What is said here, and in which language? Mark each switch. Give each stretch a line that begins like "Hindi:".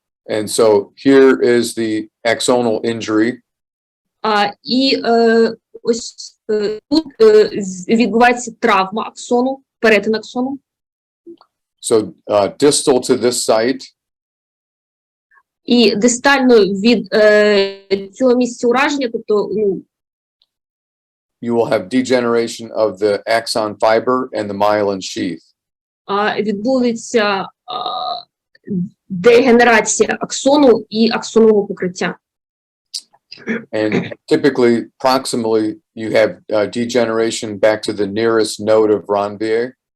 English: And so here is the axonal injury.
Ukrainian: І ось тут відбувається травма аксону, перетин аксону.
English: So distal to this site.
Ukrainian: І дистально від цього місця ураження, тобто,
English: you will have degeneration of the axon fiber and the myelin sheath.
Ukrainian: Відбудеться дегенерація аксону і аксонового покриття.
English: And typically, proximally, you have degeneration back to the nearest node of Ranvier.